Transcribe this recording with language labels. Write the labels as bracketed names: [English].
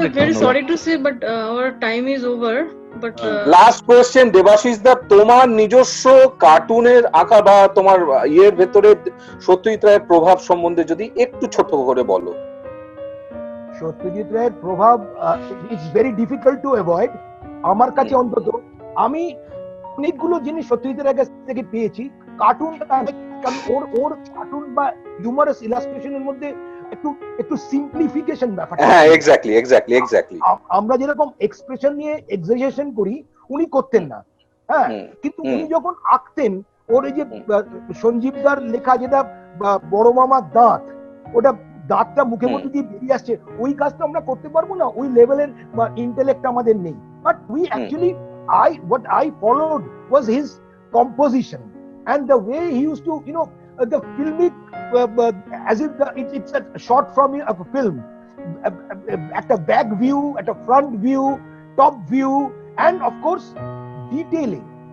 [English] very sorry to say, but our time is over. But [Bangla] last question Debashis দা, তোমার নিজস্ব কার্টুনের আঁকা বা তোমার ইয়ের ভেতরে সত্যজিৎ রায়ের প্রভাব সম্বন্ধে যদি একটু ছোট করে বলো। সত্যজিৎ রায়ের প্রভাব [English] It's very difficult to avoid. [Bangla] আমার কাছে অন্তত, আমি অনেকগুলো জিনিস সত্যজিৎ রায়ের কাছ থেকে পেয়েছি। কার্টুন, কারণ ওর কার্টুন বা হিউমারাস ইলাস্ট্রেশনের মধ্যে একটু সিম্পলিফিকেশন ব্যাপার। হ্যাঁ, এক্স্যাক্টলি। আমরা যেরকম এক্সপ্রেশন নিয়ে এক্সাজারেশন করি, উনি করতেন না। হ্যাঁ, কিন্তু উনি যখন আঁকতেন, ওর এই যে সঞ্জীবদার লেখা যেটা বড় মামার দাঁত, ওটা দাঁতটা মুখে মধ্যে দিয়ে বেরিয়ে আসছে, ওই কাজটা আমরা করতে পারবো না, ওই লেভেলের ইন্টেলেক্ট আমাদের নেই। [English] but we actually what I followed was his composition and the way he used to, the filmic, as if it's a shot from a film, at a back view, at a front view, top view, and of course detailing,